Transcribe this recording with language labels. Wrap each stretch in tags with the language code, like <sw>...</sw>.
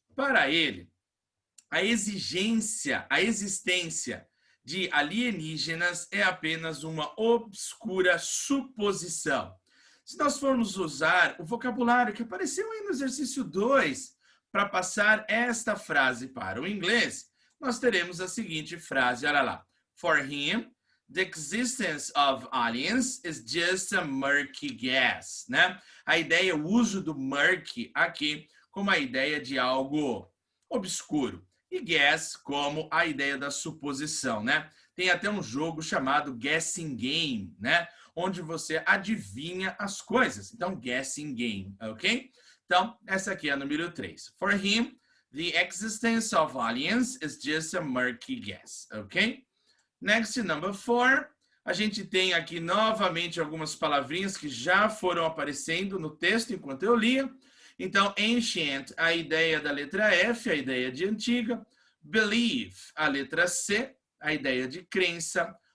<pt>Para ele, a existência de alienígenas é apenas uma obscura suposição. Se nós formos usar o vocabulário que apareceu aí no exercício 2 para passar esta frase para o inglês, nós teremos a seguinte frase, olha lá.</pt> <en>For him, the existence of aliens is just a murky guess, né?</en> <pt>A ideia, o uso do murky aqui como a ideia de algo obscuro. E guess como a ideia da suposição, né? Tem até um jogo chamado Guessing Game, né? Onde você adivinha as coisas. Então, Guessing Game, ok? Então, essa aqui é a número 3.</pt> <en>For him, the existence of aliens is just a murky guess, ok? Next, number 4.</en> <pt>A gente tem aqui novamente algumas palavrinhas que já foram aparecendo no texto enquanto eu lia. Então, ancient, a ideia da letra F, a ideia de antiga. Believe, a letra C, a ideia de crença.</pt>